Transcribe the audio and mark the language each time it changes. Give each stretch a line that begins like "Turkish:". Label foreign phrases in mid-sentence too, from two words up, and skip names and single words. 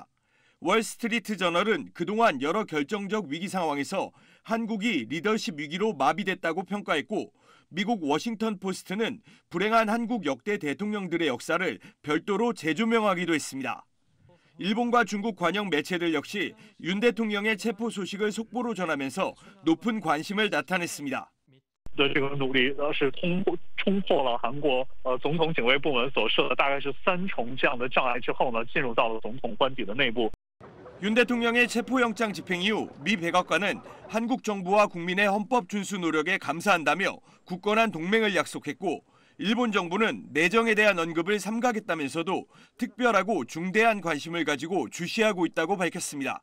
Korean: 월스트리트 저널은 그동안 여러 결정적 위기 상황에서 한국이 리더십 위기로 마비됐다고 평가했고 미국 워싱턴 포스트는 불행한 한국 역대 대통령들의 역사를 별도로 재조명하기도 했습니다. 일본과 중국 관영 매체들 역시 윤 대통령의 체포 소식을 속보로 전하면서 높은 관심을 나타냈습니다.
Chinese: 的这个努力是冲破了韩国总统警卫部门所设的大概是3重这样的障碍之后呢，进入到了总统官邸的内部。
Korean: 윤 대통령의 체포영장 집행 이후 미 백악관은 한국 정부와 국민의 헌법 준수 노력에 감사한다며 굳건한 동맹을 약속했고 일본 정부는 내정에 대한 언급을 삼가겠다면서도 특별하고 중대한 관심을 가지고 주시하고 있다고 밝혔습니다.